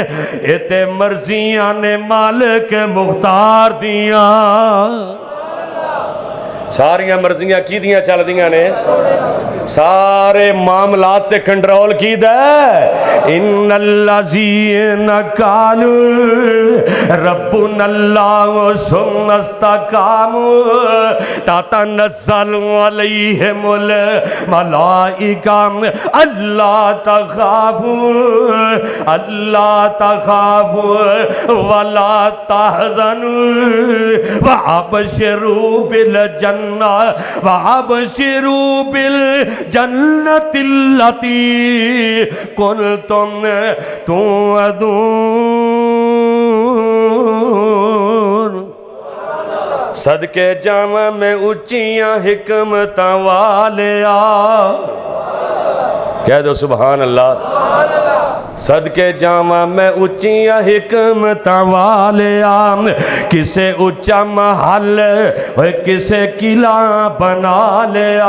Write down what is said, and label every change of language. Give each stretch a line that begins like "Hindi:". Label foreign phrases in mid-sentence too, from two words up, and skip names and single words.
Punjabi: یہ تے مرضیاں نے مالک مختار دیاں، ساریاں مرضیاں کہدیاں چلدیاں نے، سارے معاملات تے کنٹرول کیدا
Arabic: ان الذین کانو ربنا اللہ ثم استقاموا تتنزل علیہم الملائکۃ الا تخافوا ولا تحزنوا وابشروا بالجنۃ وابشروا بالجنۃ التی کنتم توعدون.
Punjabi: صدقے جاواں میں اچیاں حکمت والیا، کہہ دو
Arabic: سبحان اللہ.
Punjabi: صدقے جاواں میں اچیاں حکمت والیا، کسے اچا محل کسے قلعہ بنا لیا.